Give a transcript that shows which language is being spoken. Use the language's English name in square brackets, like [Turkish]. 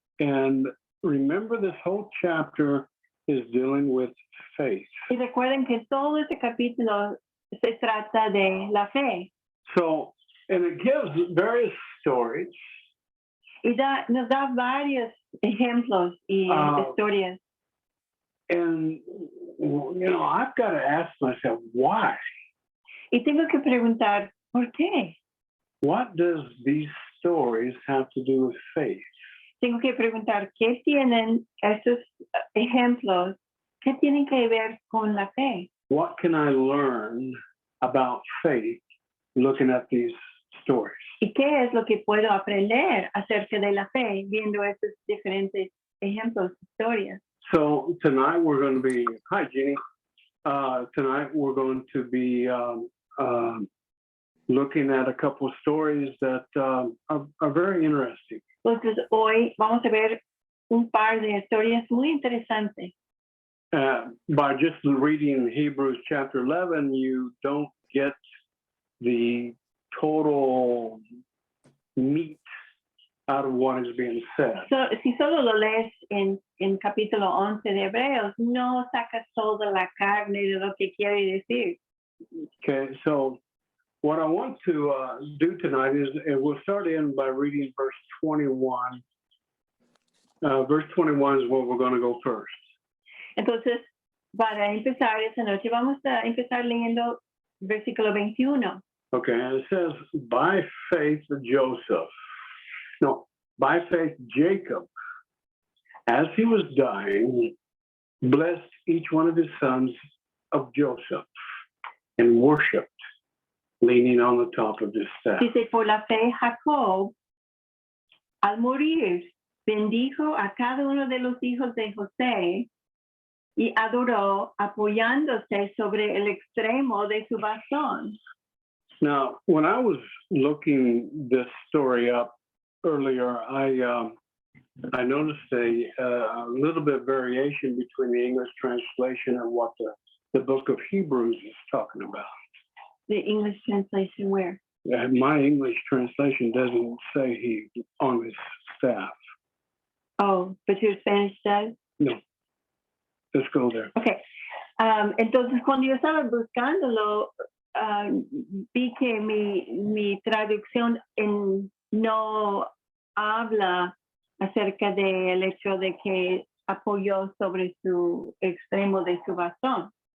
[English] And remember, this whole chapter is dealing with faith. [Spanish] Y recuerden que todo este capítulo se trata de la fe. [English] So, and it gives various stories. [Spanish] Y nos da varios ejemplos y historias. [English] And, you know, I've got to ask myself, why? [Spanish] Y tengo que preguntar, ¿por qué? [English] What does these stories have to do with faith? [Spanish] Tengo que preguntar, ¿qué tienen estos ejemplos? ¿Qué tienen que ver con la fe? [English] What can I learn about faith looking at these stories? [Spanish] ¿Y qué es lo que puedo aprender acerca de la fe viendo estos diferentes ejemplos, historias? [English] So tonight we're going to be, hi Jeannie, tonight we're going to be looking at a couple of stories that are very interesting. [Spanish] Entonces hoy vamos a ver un par de historias muy interesantes. [English] By just reading Hebrews chapter 11, you don't get the total meat out of what is being said. [Spanish] Si solo lo lees en capítulo 11 de Hebreos, no sacas toda la carne de lo que quiere decir. [English] Okay, so what I want to do tonight is we'll start in by reading verse 21. Verse 21 is where we're going to go first. [Spanish] Entonces, para empezar esta noche, vamos a empezar leyendo versículo 21. [English] Okay, and it says, by faith Jacob, as he was dying, blessed each one of his sons of Joseph and worshiped, leaning on the top of his staff. [Spanish] Dice, por la fe, Jacob, al morir, bendijo a cada uno de los hijos de José y adoró apoyándose sobre el extremo de su bastón. [English] Now, when I was looking this story up earlier, I noticed a little bit of variation between the English translation and what the book of Hebrews is talking about. The English translation where? My English translation doesn't say he on his staff. Oh, but your Spanish does? No. Let's go there. Okay. [Spanish] Entonces, cuando yo estaba buscándolo, vi que mi traducción no habla acerca del hecho de que apoyó sobre su extremo de su bastón.